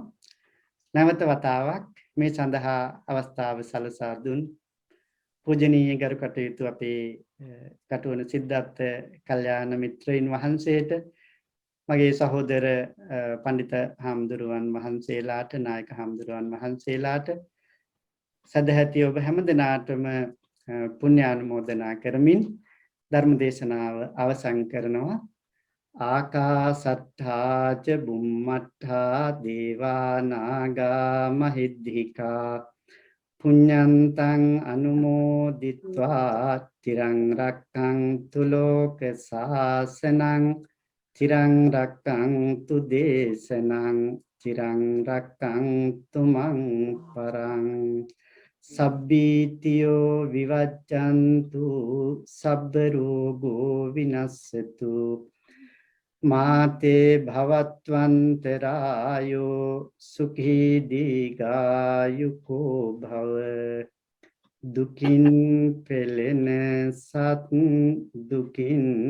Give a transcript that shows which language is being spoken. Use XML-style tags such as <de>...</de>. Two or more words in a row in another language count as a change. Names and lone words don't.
<si>නැවත වතාවක් මේ සඳහා අවස්ථාව සලසා දුන් පූජනීය ගරු කටයුතු අපේ කටුවන සිද්ධාර්ථ කල්යාණ මිත්‍රයින් වහන්සේට මගේ සහෝදර පඬිත හාමුදුරුවන් වහන්සේලාට නායක හාමුදුරුවන් වහන්සේලාට සදැහැති ඔබ හැම දිනාටම පුණ්‍යානුමෝදනා කරමින් ධර්ම දේශනාව අවසන් කරනවා.</si> <pi>ආකාසට්ඨා ච බුම්මට්ඨා දේවා නාග මහිද්దికා පුඤ්ඤන්තං අනුමෝදිත්වා තිරං රක්ඛන්තු ලෝක සාසනං තිරං රක්ඛන්තු දේශනං තිරං රක්ඛන්තු මං පරං සබ්බීතියෝ විවජ්ජන්තු සබ්බ රෝගෝ විනස්සතු මාතේ භවත්වන්තරායෝ සුඛී දීඝායුකෝ භව</pi> <si>දුකින් පෙළෙන සත් දුකින්</si>